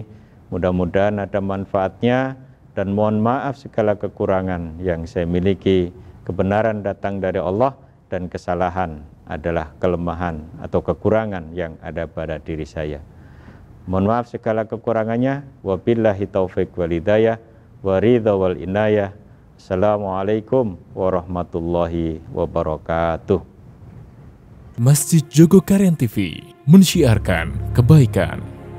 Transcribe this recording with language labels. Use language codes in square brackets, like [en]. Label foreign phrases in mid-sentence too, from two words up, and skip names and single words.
[id] Mudah-mudahan ada manfaatnya dan mohon maaf segala kekurangan yang saya miliki. Kebenaran datang dari Allah dan kesalahan adalah kelemahan atau kekurangan yang ada pada diri saya. Mohon maaf segala kekurangannya. [ar] وبالله التوفيق والهداية والرضا والعناية. السلام عليكم ورحمة الله وبركاته. [id] Masjid Jogokarian TV mensyiarkan kebaikan.